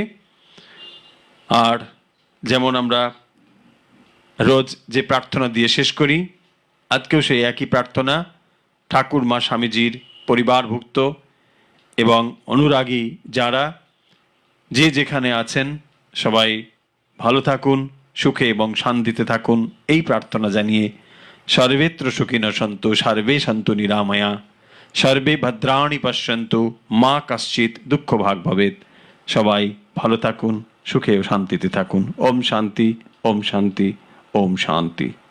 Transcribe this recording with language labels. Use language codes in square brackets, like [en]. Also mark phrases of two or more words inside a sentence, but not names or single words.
[bn] আর যেমন আমরা রোজ যে প্রার্থনা দিয়ে শেষ করি, আজকেও সেই একই প্রার্থনা। ঠাকুর মা স্বামীজির পরিবারভুক্ত এবং অনুরাগী যারা যে যেখানে আছেন সবাই ভালো থাকুন, সুখে এবং শান্তিতে থাকুন, এই প্রার্থনা জানিয়ে [sa] সর্বেত্র সুখিনঃ সন্তু সর্বে সন্তু নিরাময়া, সর্বে ভদ্রাণি পশ্যন্তু মা কশ্চিৎ দুঃখ ভাগ ভবেৎ। [bn] সবাই ভালো থাকুন, সুখে ও শান্তিতে থাকুন। [sa] ওম শান্তি, ওম শান্তি, ওম শান্তি।